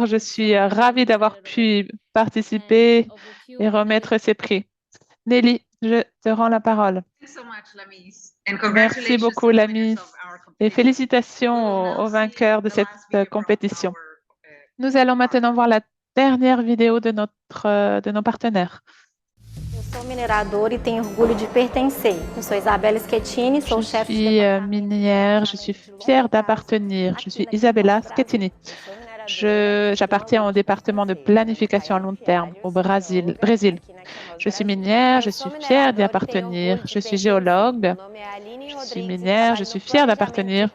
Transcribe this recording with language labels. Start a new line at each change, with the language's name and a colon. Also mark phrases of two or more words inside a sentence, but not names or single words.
French: Je suis ravie d'avoir pu participer et remettre ces prix. Nelly, je te rends la parole. Merci beaucoup, Lamis, et félicitations aux vainqueurs de cette compétition. Nous allons maintenant voir la dernière vidéo de nos partenaires.
Portuguese: Eu sou mineradora e tenho orgulho de pertencer. Eu sou Isabela Schettini, sou
French: Je
Portuguese: chefe
French: suis minière, je suis fière d'appartenir. Je suis Isabella Schettini. J'appartiens au département de planification à long terme au Brésil. Je suis minière, je suis fière d'y appartenir. Je suis géologue, je suis minière, je suis fière d'appartenir.